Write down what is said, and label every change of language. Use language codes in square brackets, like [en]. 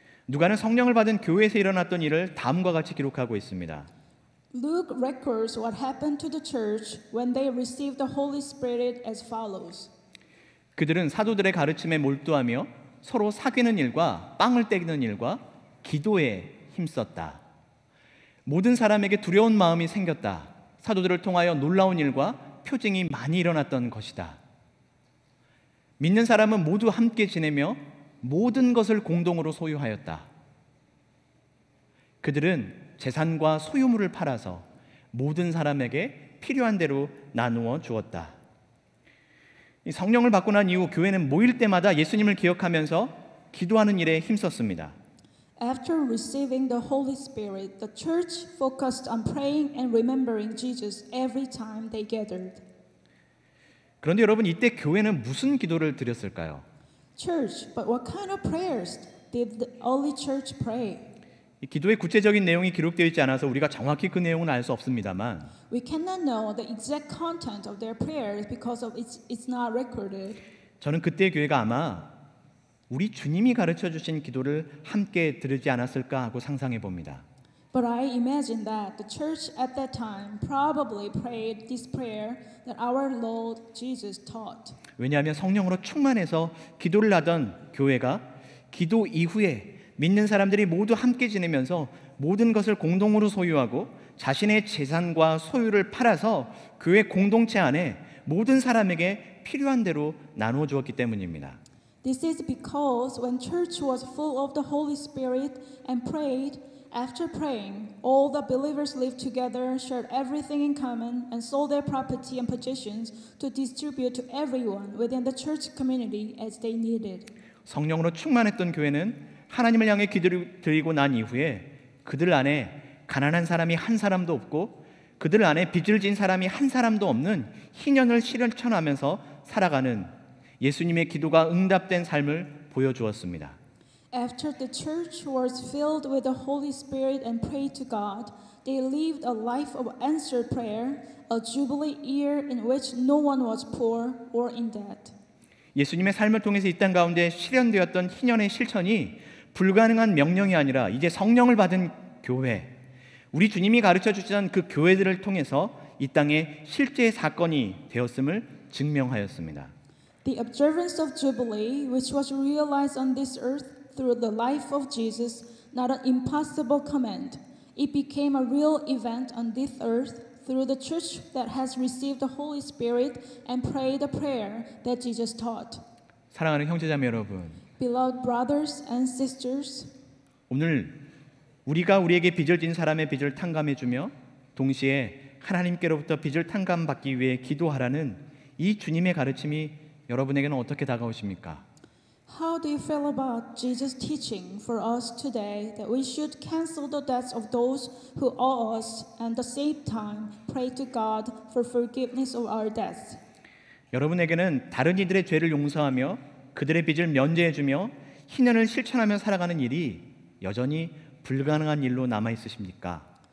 [ko] 누가는 성령을 받은 교회에서 일어났던 일을 다음과 같이 기록하고 있습니다. [en] Luke records what happened to the church when they received the Holy Spirit as follows. [ko] 그들은 사도들의 가르침에 몰두하며 서로 사귀는 일과 빵을 떼기는 일과 기도에 힘썼다. 모든 사람에게 두려운 마음이 생겼다. 사도들을 통하여 놀라운 일과 표징이 많이 일어났던 것이다. 믿는 사람은 모두 함께 지내며 모든 것을 공동으로 소유하였다. 그들은 재산과 소유물을 팔아서 모든 사람에게 필요한 대로 나누어 주었다. 이 성령을 받고 난 이후 교회는 모일 때마다 예수님을 기억하면서 기도하는 일에 힘썼습니다. [en] After receiving the Holy Spirit, the church focused on praying and remembering Jesus every time they gathered. [ko] 그런데 여러분, 이때 교회는 무슨 기도를 드렸을까요? [en] Church, but what kind of prayers did the early church pray? [ko] 이 기도의 구체적인 내용이 기록되어 있지 않아서 우리가 정확히 그 내용은 알 수 없습니다만 [en] We cannot know the exact content of their prayers because of it's not recorded. [ko] 저는 그때의 교회가 아마 우리 주님이 가르쳐 주신 기도를 함께 들으지 않았을까 하고 상상해 봅니다. [en] But I imagine that the church at that time probably prayed this prayer that our Lord Jesus taught. [ko] 왜냐하면 성령으로 충만해서 기도를 하던 교회가 기도 이후에 믿는 사람들이 모두 함께 지내면서 모든 것을 공동으로 소유하고 자신의 재산과 소유를 팔아서 교회 공동체 안에 모든 사람에게 필요한 대로 나누어 주었기 때문입니다. [en] This is because when church was full of the Holy Spirit and prayed, after praying, all the believers lived together, shared everything in common, and sold their property and possessions to distribute to everyone within the church community as they needed. [ko] 성령으로 충만했던 교회는 하나님을 향해 기도를 드리고 난 이후에 그들 안에 가난한 사람이 한 사람도 없고 그들 안에 빚을 진 사람이 한 사람도 없는 희년을 실천하면서 살아가는 예수님의 기도가 응답된 삶을 보여주었습니다. [en] After the church was filled with the Holy Spirit and prayed to God, they lived a life of answered prayer, a jubilee year in which no one was poor or in debt. [ko] 예수님의 삶을 통해서 이 땅 가운데 실현되었던 희년의 실천이 불가능한 명령이 아니라 이제 성령을 받은 교회, 우리 주님이 가르쳐 주시던 그 교회들을 통해서 이 땅에 실제 사건이 되었음을 증명하였습니다. [en] The observance of Jubilee, which was realized on this earth through the life of Jesus, not an impossible command. It became a real event on this earth through the church that has received the Holy Spirit and prayed the prayer that Jesus taught. [ko] 사랑하는 형제자매 여러분, [en] Beloved brothers and sisters, [ko] 오늘 우리가 우리에게 빚을 진 사람의 빚을 탕감해주며 동시에 하나님께로부터 빚을 탕감받기 위해 기도하라는 이 주님의 가르침이 여러분에게는 어떻게 다가오십니까? [en] how do you feel about Jesus' teaching for us today that we should cancel the debts of those who owe us and at the same time pray to God for forgiveness of our debts? [ko] 여러분에게는 다른 이들의 죄를 용서하며 그들의 빚을 면제해주며 희년을 실천하며 살아가는 일이 여전히 불가능한 일로 남아 있으십니까?